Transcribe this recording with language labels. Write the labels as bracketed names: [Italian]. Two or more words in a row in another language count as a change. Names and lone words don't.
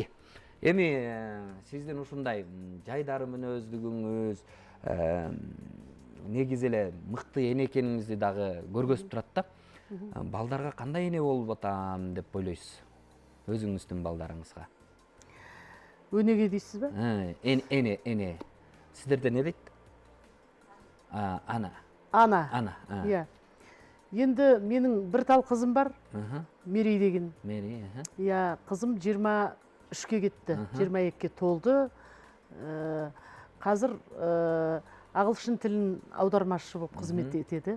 [Kyrgyz] Эми сиздин ушундай жайдары мүнөздүгүңүз, негизи эле мыкты эне экениңизди дагы көргөзүп турат да. Балдарга кандай эне болуп атам деп ойлойсуз? Өзүңүздүн балдарыңызга. Өнеге дейсиз бе? Эне. Сиздерде не дейт? [Kazakh] Ана. Ана. Иә. Енді менің бір тал қызым бар, Мерей деген. Мерей, Иә, қызым 23-ке кетті, 22-ке толды. Қазір ағылшын тілін аудармашы болып қызмет етеді.